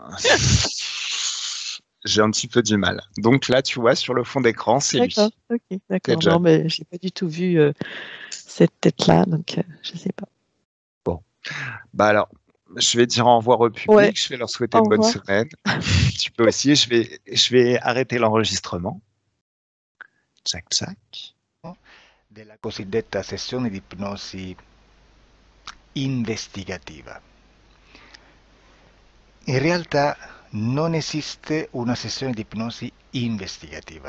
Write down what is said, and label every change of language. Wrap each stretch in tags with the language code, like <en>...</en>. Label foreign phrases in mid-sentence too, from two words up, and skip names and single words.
<fr>temps, bon, c'est vrai que moi, j'ai un petit peu du mal. Donc là, tu vois, sur le fond d'écran, c'est D'accord, lui. ok, C'est d'accord. Non, John. mais j'ai pas du tout vu cette tête-là, donc je sais pas. Bon. Bah alors, je vais dire au revoir au Ouais, public, je vais leur souhaiter au une bonne revoir. semaine. Tu peux aussi, je vais arrêter l'enregistrement. Ciao, ciao.</fr> <it>Della cosiddetta sessione di ipnosi investigativa. In realtà non esiste una sessione di ipnosi investigativa.</it>